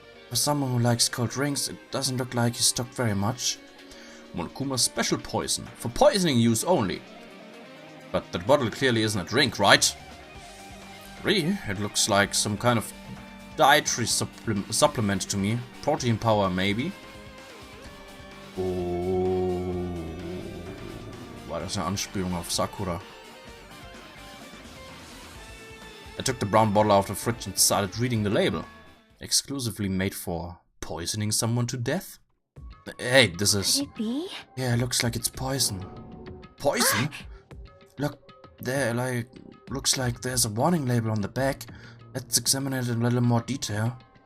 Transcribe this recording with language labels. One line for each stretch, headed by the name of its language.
English: For someone who likes cold drinks, it doesn't look like he stocked very much. Monokuma's special poison, for poisoning use only. But that bottle clearly isn't a drink, right? Really? It looks like some kind of dietary supplement to me. Protein power, maybe.
German: Oh, war das eine Anspielung auf Sakura?
English: I took the brown bottle out of the fridge and started reading the label. Exclusively made for poisoning someone to death? Hey, this is... Could it be? Yeah, it looks like it's poison. Poison? Look, there, like... Looks like there's a warning label on the back. Let's examine it in a little more detail.